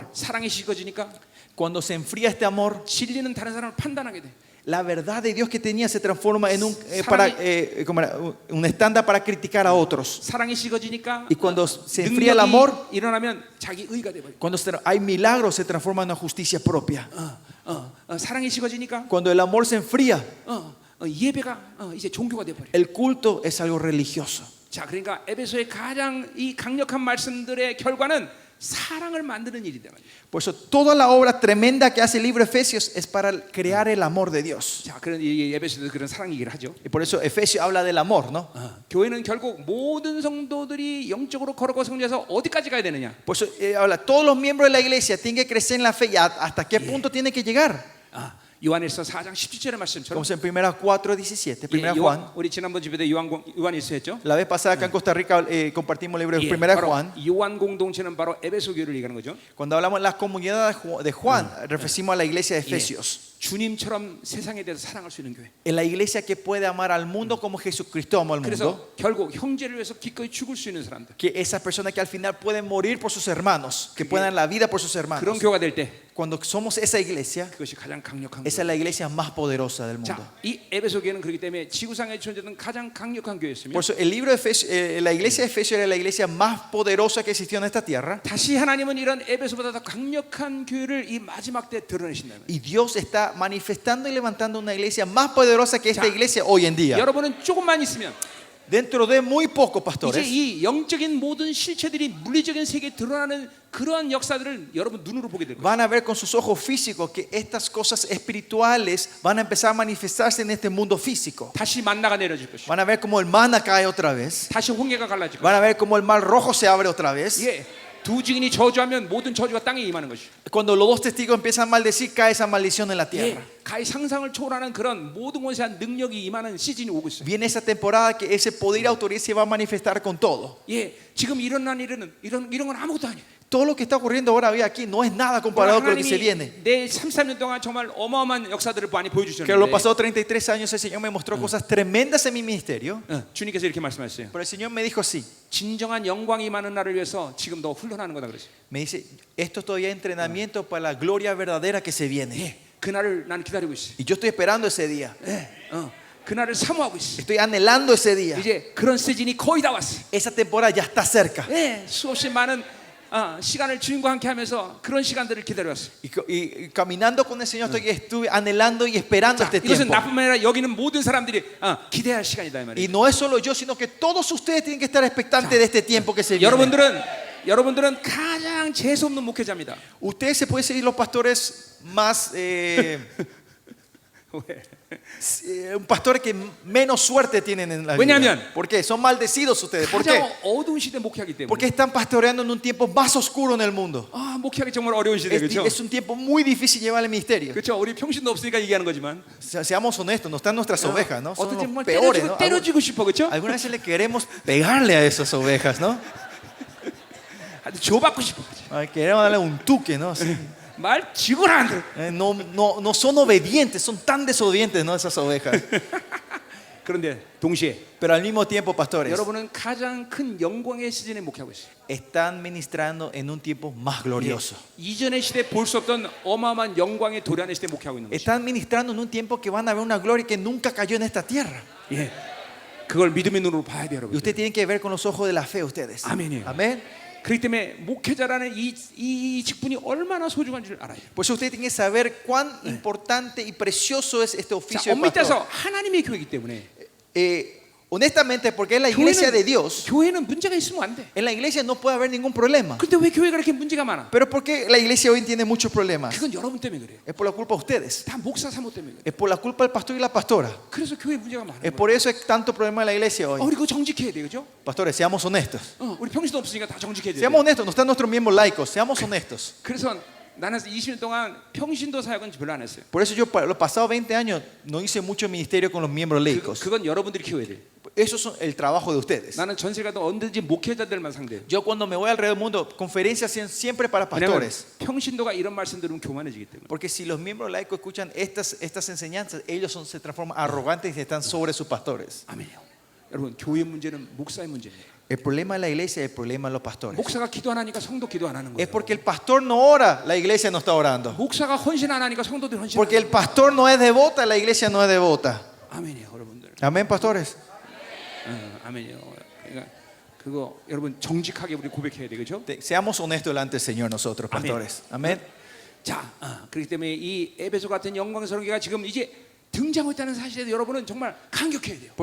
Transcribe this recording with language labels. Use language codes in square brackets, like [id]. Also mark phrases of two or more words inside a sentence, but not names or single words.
[ko] 사랑이 식어지니까 [es] Cuando se enfría este amor, [ko] 진리는 다른 사람을 판단하게 돼. [es] la verdad de Dios que tenía se transforma en un estándar para criticar a otros. [ko] 사랑이 식어지니까 [es] Y cuando se enfría el amor, [ko] 일어나면 자기 의가 돼 버려. [es] cuando hay milagros, se transforma en una justicia propia. [ko] 사랑이 식어지니까 [es] Cuando el amor se enfría, [ko] 예배가 이제 종교가 돼 버려. [es] el culto es algo religioso. [ko] 자, 그러니까 에베소의 가장 이 강력한 말씀들의 결과는 사랑을 만드는 일이다. [es] Por eso toda la obra tremenda que hace el libro de Efesios es para crear el amor de Dios. [ko] 자, 그런 이 에베소도 그런 사랑 얘기를 하죠. [es] Y por eso Efesios habla del amor, ¿no? [ko] 교회는 결국 모든 성도들이 영적으로 걸어고 성장해서 어디까지 가야 되느냐? [es] Por eso habla, todos los miembros de la iglesia tienen que crecer en la fe. ¿Y hasta qué punto tienen que llegar? [ko] 요한일서 4장 17절의 말씀처럼. [es] Como en 1 4:17, 1 Juan. [ko] 우리 지난번 집에도 요한일서 했죠. [es] La vez pasada acá en Costa Rica compartimos el libro de 1 Juan. [ko] 요한 공동체는 바로 에베소 교회를 얘기하는 거죠. [es] Cuando hablamos de la comunidad de Juan, referimos a la iglesia de Efesios. [ko] 주님처럼 세상에 대해서 사랑할 수 있는 교회. [es] En la iglesia que puede amar al mundo como Jesucristo amó al mundo. [ko] 그래서 결국 형제를 위해서 기꺼이 죽을 수 있는 사람들. [es] Que esas personas que al final pueden morir por sus hermanos, que puedan dar la vida por sus hermanos. [ko] 그런 교회가 될 때 [es] Cuando somos esa iglesia, [ko] 그것이 가장 강력한 [es] esa es la iglesia más poderosa del mundo. [ko] 자, 이 에베소 교회는 그렇기 때문에 지구상에 존재하던 가장 강력한 교회였으며 [es] Por eso el libro de Efesios, la iglesia de Efesios era la iglesia más poderosa que existió en esta tierra. [ko] 다시 하나님은 이런 에베소보다 더 강력한 교회를 이 마지막 때 드러내신다는 거예요. [es] Y Dios está manifestando y levantando una iglesia más poderosa que esta iglesia hoy en día. [ko] 여러분은 조금만 있으면 [es] Dentro de muy poco, [ko] 이제 [es] pastores, [ko] 이 영적인 모든 실체들이 물리적인 세계에 드러나는 그러한 역사들을 여러분 눈으로 보게 될 거예요. [es] van a ver con sus ojos físicos que estas cosas espirituales van a empezar a manifestarse en este mundo físico. [ko] 다시 만나가 내려질 것이고, [es] Van a ver como el maná cae otra vez. [ko] 다시 홍해가 갈라질 것이고, [es] Van a ver como el mar rojo se abre otra vez. [ko] 예, 두 증인이 저주하면 모든 저주가 땅에 임하는 것이. [es] Cuando los dos testigos empiezan a maldecir, cae esa maldición en la tierra. [ko] 예, 가히 상상을 초월하는 그런 모든 것에 대한 능력이 임하는 시즌이 오고 있어요. [es] Viene esa temporada que ese poder y autoridad se va a manifestar con todo. [ko] 예, 지금 일어난 일은 이런 건 아무것도 아니에요. [es] Todo lo que está ocurriendo ahora aquí no es nada comparado con lo que se viene. [ko] 내 33년 동안 정말 어마어마한 역사들을 많이 [es] Que los [ko] 보여주셨는데, [es] pasados 33 años el Señor me mostró cosas tremendas en mi ministerio. [ko] 주님께서 이렇게 말씀하셨어요. [es] Pero el Señor me dijo así. [ko] 진정한 영광이 임하는 날을 위해서 지금 너 훈련하는 거다 그랬어요. [es] Me dice, esto todavía es entrenamiento para la gloria verdadera que se viene. [ko] 예, 그날을 나는 기다리고 있어요. [es] Y yo estoy esperando ese día. [ko] 예, 그날을 사모하고 있어요. [es] Estoy anhelando ese día. [ko] 이제 그런 시즌이 거의 다 왔어요. [es] Esa temporada ya está cerca. [ko] 예, 수없이 많은 시간을 주님과 함께 하면서 그런 시간들을 기다려왔어요. [es] Y caminando con el Señor estuve anhelando y esperando [ko] 자, [es] este [ko] 이것은 [es] tiempo. [ko] 나뿐만 아니라 여기는 모든 사람들이 기대할 시간이다 이 [es] Y [ko] 말이에요. [es] no es solo yo, sino que todos ustedes tienen que estar expectantes de este tiempo que se viene. [ko] 여러분들은 가장 재수 없는 목회자입니다. [es] Ustedes se pueden seguir los pastores más, un pastor que menos suerte tienen en la vida. [ko] 왜냐하면 [es] ¿Por qué? Son maldecidos ustedes. ¿Por qué? [ko] 가장 어두운 시대 목회하기 때문에. [es] Porque están pastoreando en un tiempo más oscuro en el mundo. [ko] 목회하기 정말 어려운 시대 그렇죠? [es] Es un tiempo muy difícil llevar el ministerio. [ko] 그렇죠. 우리 평신도 없으니까 얘기하는 거지만. [es] Seamos honestos, no están nuestras ovejas, ¿no? Son [ko] 어떻게 [es] los [ko] 정말 [es] peores, ¿no? [ko] 때려주고 싶어 그렇죠? [es] Algunas veces le queremos pegarle a esas ovejas, ¿no? [ko] 줘받고 싶어. [es] Queremos darle un tuque, ¿no? Así. [ko] 말 지고라 안 들어. [es] No son obedientes, son tan desobedientes, ¿no? Esas ovejas. [ko] 그런데 동시에 [es] Pero al mismo tiempo, pastores, [ko] 여러분은 가장 큰 영광의 시즌에 목회하고 있어요. [es] están ministrando en un tiempo más glorioso. [ko] 이전의 시대 볼 수 없던 어마어마한 영광의 도란의 시대 목회하고 있는 거죠. [es] Están ministrando en un tiempo que van a ver una gloria que nunca cayó en esta tierra. [ko] 예, 그걸 믿음의 눈으로 봐야 돼요, [es] Y [ko] 여러분. [es] usted tiene que ver con los ojos de la fe, ustedes. [ko] 아멘이에요. [es] Amén. [ko] 그렇기 때문에 목회자라는 이 직분이 얼마나 소중한 줄 알아요. [es] Por eso usted tiene que saber cuán importante y precioso es este [ko] 자, [es] oficio de [ko] 엄밀히 [es] pastor. [ko] 따서 하나님의 교회이기 때문에 [es] Honestamente, porque es la iglesia de Dios, [ko] 교회는 문제가 있으면 안 돼. [es] en la iglesia no puede haber ningún problema. [ko] 근데 왜 교회가 이렇게 문제가 많아? [es] Pero ¿por qué la iglesia hoy tiene muchos problemas? [ko] 그건 여러분 때문에 그래요. [es] Es por la culpa de ustedes. [ko] 다 목사 사모 때문에 그래요. [es] Es por la culpa del pastor y la pastora. [ko] 그래서 교회 문제가 많아요. [es] Es por eso hay tanto problema en la iglesia hoy. [ko] 우리 그거 정직해야 돼, 그죠? [es] Pastores, seamos honestos. [ko] 우리 평신도 없으니까 다 정직해야 돼. [es] Seamos honestos, no están nuestros miembros laicos. Seamos honestos. [ko] 그래서 나는 20년 동안 평신도 사역은 별로 안 했어요. [es] Por eso yo, para los pasados 20 años, no hice mucho ministerio con los miembros laicos. [ko] 그건 여러분들이 키워야 돼. [es] Eso es el trabajo de ustedes. [ko] 나는 전세 가도 언제든지 목회자들만 상대해요. [es] Yo cuando me voy alrededor del mundo, conferencias siempre para [ko] 왜냐면 [es] pastores. [ko] 평신도가 이런 말씀 들으면 교만해지기 때문에. [es] Porque si los miembros laicos escuchan estas enseñanzas, ellos se transforman arrogantes y están sobre sus pastores. [ko] 아멘이요. 여러분 교회 문제는 목사의 문제예요. [es] El problema de la iglesia es el problema de los pastores. [ko] 목사가 기도 안 하니까 성도 기도 안 하는 거예요. [es] Es porque el pastor no ora, la iglesia no está orando. [ko] 목사가 헌신 안 하니까 성도들 헌신. [es] Porque el pastor no es devota, la iglesia no es devota. [ko] 아멘이요, 여러분들. [es] Amén, pastores. [ko] 아멘이요. 그러니까 그거 여러분 정직하게 우리 고백해야 되겠죠? [es] Seamos honestos delante del Señor nosotros, pastores. Amén. [ko] 자, 그렇기 때문에 이 에베소 같은 영광스러운 교회가 지금 이제 등장하고 있다는 사실에 여러분은 정말 감격해야 돼요.